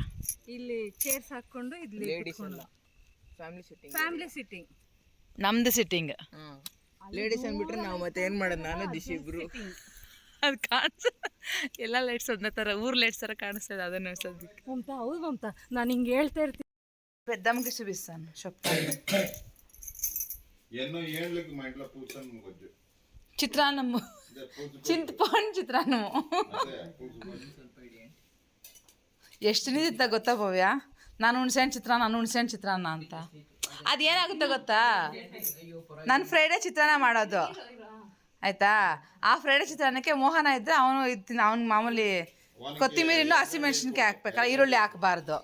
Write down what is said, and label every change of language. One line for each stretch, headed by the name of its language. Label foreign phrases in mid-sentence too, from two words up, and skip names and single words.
Kannada: ಇಲ್ಲಿ ಚೇರ್ಸ್ ಹಾಕ್ಕೊಂಡು ಇಲ್ಲಿ ಲೇಡೀಸ್ ಅಲ್ಲ,
English: Family sitting.
Kannada: ನಮ್ದು ಸಿಟ್ಟಿಂಗ್. ಲೇಡೀಸ್ ಅಂದ್ಬಿಟ್ರೆ ನಾವು ಮತ್ತೆ ಏನು ಮಾಡೋದು? ನಾನು ದಿಶಿ ಇಬ್ರು. ಅದು ಕಾಣಿಸ ಎಲ್ಲ ಲೈಟ್ಸ್ ಒಂದೇ ಥರ, ಊರು ಲೈಟ್ಸ್ ಥರ ಕಾಣಿಸ್ತದೆ. ಅದನ್ನು ಸದ್ಯಕ್ಕೆ ಮಮತಾ, ಹೌದು ಮಮತಾ, ನಾನು ಹಿಂಗೆ ಹೇಳ್ತಾ ಇರ್ತೀನಿ.
Telugu: పెద్దమ్మకి చూపిస్తాను చెప్తాను. చిత్రాన్నము, చింతపండు ಚಿತ್ರಾನ್ನము.
Kannada: ಎಷ್ಟು ನಿಂತಿತ್ತ ಗೊತ್ತಾ ಭವ್ಯ? ನಾನು ಹುಣ್ಸೆಹಣ್ಣು ಚಿತ್ರಾನ್ನ ಅಂತ. ಅದೇನಾಗುತ್ತೆ ಗೊತ್ತಾ, ನಾನು ಫ್ರೈಡೇ ಚಿತ್ರಾನ್ನ ಮಾಡೋದು ಆಯಿತಾ. ಆ ಫ್ರೈಡೇ ಚಿತ್ರಾನ್ನಕ್ಕೆ ಮೋಹನ ಇದ್ದರೆ ಅವ್ನು ಮಾಮೂಲಿ ಕೊತ್ತಿಮೀರಿನೂ ಹಸಿಮೆಣ್ಸಿನ್ಕಾಯಿ ಹಾಕ್ಬೇಕಲ್ಲ, ಈರುಳ್ಳಿ ಹಾಕಬಾರ್ದು.